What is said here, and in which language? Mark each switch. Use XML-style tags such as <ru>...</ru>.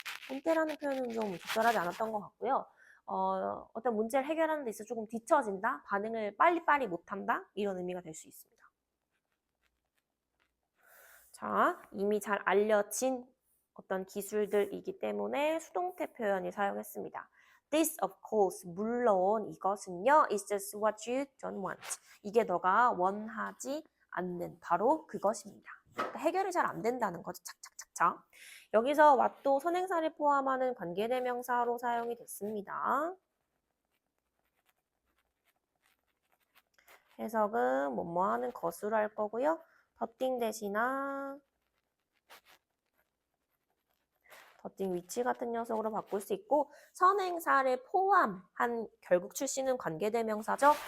<ko>꼰대라는 표현은 좀 적절하지 않았던 것 같고요. 어떤 문제를 해결하는 데 있어서 조금 뒤처진다? 반응을 빨리빨리 못한다? 이런 의미가 될 수 있습니다. 자, 이미 잘 알려진 어떤 기술들이기 때문에 수동태 표현이 사용했습니다.</ko> <en>This, of course,</en> <ko>물론 이것은요,</ko> <en>is just what you don't want.</en> <ko>이게 너가 원하지 않는 바로 그것입니다. 그러니까 해결이 잘 안 된다는 거죠. 착착착착. 여기서 what도 선행사를 포함하는 관계대명사로 사용이 됐습니다. 해석은 뭐뭐 하는 것으로 할 거고요. 더띵 대신아 더띵 위치 같은 녀석으로 바꿀 수 있고 선행사를 포함한 결국 출시는 관계대명사죠.</ko>